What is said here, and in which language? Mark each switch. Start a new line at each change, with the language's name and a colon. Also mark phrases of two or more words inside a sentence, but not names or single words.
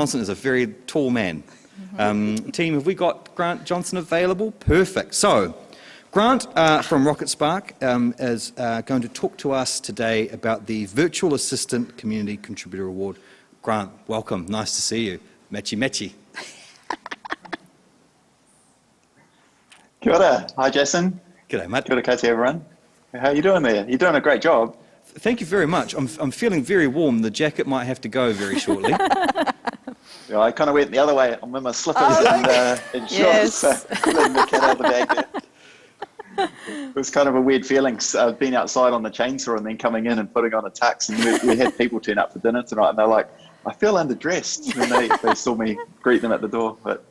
English: Johnson is a very tall man. Team, have we got Grant Johnson available? Perfect. So, Grant from Rocket Spark is going to talk to us today about the Virtual Assistant Community Contributor Award. Grant, welcome. Nice to see you. Matchy matchy.
Māori: Kia ora.
English: Hi, Jason. G'day, mate.
Māori: Kia ora koutou,
English: everyone. How are you doing there? You're doing a great job. Thank you very much. I'm feeling very warm. The jacket might have to go very shortly. Yeah, I kind of went the other way. I'm in my slippers and shorts, Yes. so letting the cat out of the bag there. It was kind of a weird feeling. I've been outside on the chainsaw and then coming in and putting on a tux, and we had people turn up for dinner tonight, and they're like, I feel underdressed when they saw me greet them at the door.